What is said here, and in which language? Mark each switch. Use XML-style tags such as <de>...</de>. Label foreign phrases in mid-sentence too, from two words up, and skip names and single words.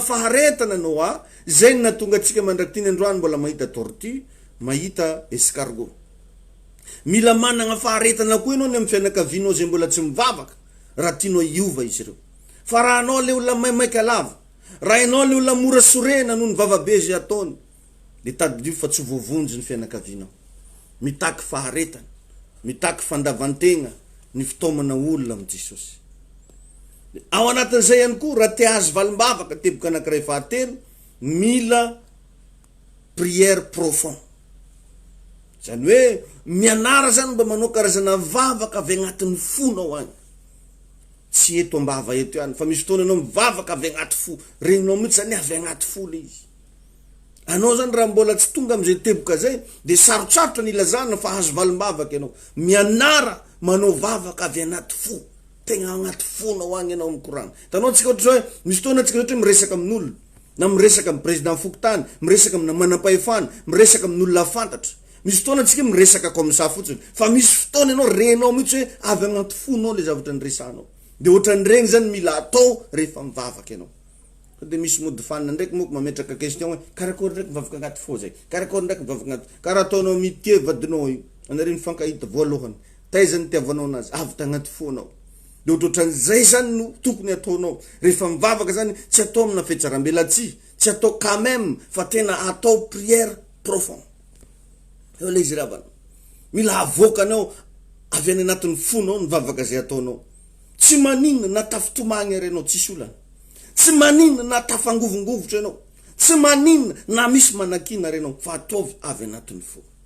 <mg>faharetana Noa zay ny natonga atsika mandrakitiny androany mbola mahita tortue mahita escargot mila managna faharetana koa ianao ny amin'ny fianakavinao zay mbola tsy mivavaka raha tianao iova izy ireo fa raha anao le olona maimaika lava raha ianao le olona mora sorena noho ny vavabe zay ataony de tadidio fa tsy voavonjy ny fianakavinao mitaky faharetana mitaky fandavantegna ny fitomana olona am Jesosy ao anatin'izay ihany koa raha te azo valimbavaka teboka anankiray fahatelo mila</mg> <fr>prière profond</fr> <mg>zany hoe mianara zany mba manao karazana vavaka avy agnatin'ny fonao agny tsy eto ambava eto ihany fa misy fotoana anao mivavaka avy agnaty fo regninao mihitsy zany avy agnaty fo le izy anao zany raha mbola tsy tonga am'izay teboka zay de sarotsarotra ny ilazana fa hazo valim-bavaka ianao mianara manao vavaka avy anaty fo tegna agnaty fonao agny ianao mikorana tanao tsika ohatra hoe misy fotoana tsika ohatra miresaka amin'olona na miresaka amin'ny président fokotany miresaka amina manam-pahefana miresaka amin'olona fantatra misy fotoana tsika miresaka</mg> <fr>comme ça</fr> <mg>fotsiny fa misy fotoana ianao renao mihitsy hoe avy agnaty fonao le zavatra nyresanao de ohatran'regny zany mila atao rehefa mivavaka ianao de misy mody fanina ndraiky moko mametraka question hoe karakory ndraiky mivavaka agnaty fo zay karakory ndraiky mivavaka agnaty karaha ataonao mitike vadinao io anareo mifankahita voalohany taizany tiavanao anazy avy tagnaty fonao de ohatran'izay zany no tokony ataonao rehefa mivavaka zany tsy atao amina fetsaram-belatsy tsy atao</mg> <fr>quand même</fr> <mg>fa tena atao</mg> <fr>prière profond</fr> <mg>eo le izy ravana mila avoakanao avy any anatin'ny fonao mivavaka zay ataonao tsy maninona na tafitomagny arenao tsisy olana tsy maninona na tafangovongovotra ianao tsy maninona na misy manakina renao fa ataovy avy anatin'ny fo</mg>